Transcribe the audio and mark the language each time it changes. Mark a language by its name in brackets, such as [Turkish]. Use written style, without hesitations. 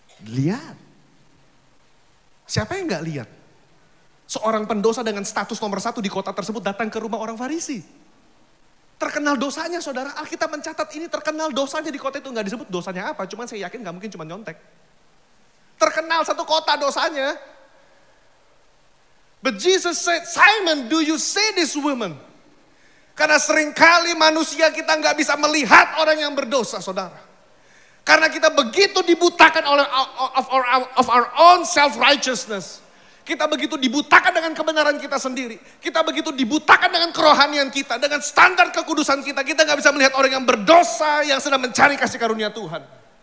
[Indonesian] Lihat. Siapa yang gak lihat? Seorang pendosa dengan status nomor 1 di kota tersebut datang ke rumah orang Farisi. Terkenal dosanya saudara, Alkitab mencatat ini terkenal dosanya di kota itu. Gak disebut dosanya apa, cuman saya yakin gak mungkin cuma nyontek. Terkenal satu kota dosanya. [English] But Jesus said, Simon, do you see this woman? [Indonesian] Karena seringkali manusia kita nggak bisa melihat orang yang berdosa, saudara. Karena kita begitu dibutakan oleh [English] of our own self-righteousness. [Indonesian] Kita begitu dibutakan dengan kebenaran kita sendiri. Kita begitu dibutakan dengan kerohanian kita, dengan standar kekudusan kita. Kita nggak bisa melihat orang yang berdosa, yang sedang mencari kasih karunia Tuhan.